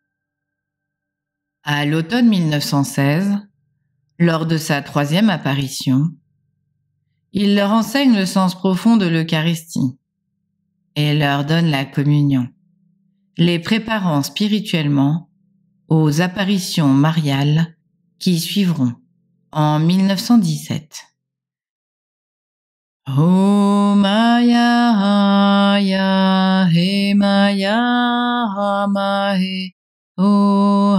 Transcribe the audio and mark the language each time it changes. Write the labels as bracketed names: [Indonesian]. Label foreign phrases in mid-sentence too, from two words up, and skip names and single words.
[French] À l'automne 1916, lors de sa 3e apparition, il leur enseigne le sens profond de l'Eucharistie et leur donne la communion, les préparant spirituellement aux apparitions mariales qui suivront en 1917. Oh Maya ya he Maya ma he oh